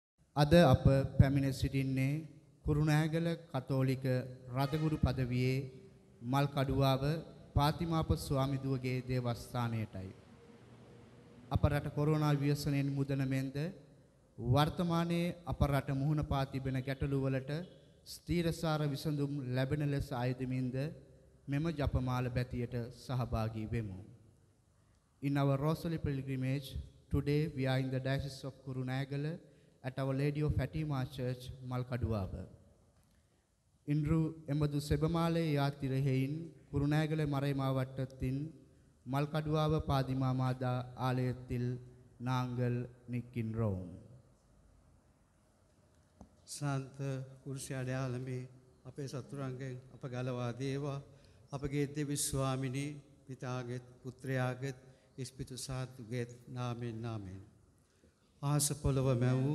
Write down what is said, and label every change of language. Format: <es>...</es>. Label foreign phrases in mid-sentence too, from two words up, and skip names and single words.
<si>අද අප පැමිණ සිටින්නේ කුරුණෑගල කතෝලික රදගුරු පදවියේ මල්කඩුවාව පාතිමාප ස්වාමිදුවගේ දේවස්ථානයටයි. අප රට කොරෝනා ව්‍යසනයෙන් මුදන මෙන්ද වර්තමානයේ අප රට මුහුණ පා තිබෙන ගැටලු වලට ස්ථීරසාර විසඳුම් ලැබෙන ලෙස ආයතමින්ද මෙම ජපමාල බැතියට සහභාගී වෙමු.</si> <en>In our Rosary pilgrimage, today we are in the Diocese of Kurunagala at Our Lady of Fatima Church, Malkaduwaba.</en> <ta>இன்று எமது செபமாலை யாத்திரையின் குருநாகல மறைமாவட்டத்தின் மல்கடுவாவ பாதிமா மாதா ஆலயத்தில் நாங்கள் நிற்கின்றோம்.</ta> <si>සාන්ත කුරුසි අඩයාලමේ අපේ සතුරන්ගෙන් අප ගලවා දේවා අපගේ දෙවි ස්වාමිනී පිතාගෙත් පුත්‍රයාගෙත් ඉස්පිතු සාතුගෙත් නාමෙන් නාමෙන් ආස පොළව මැවූ</si>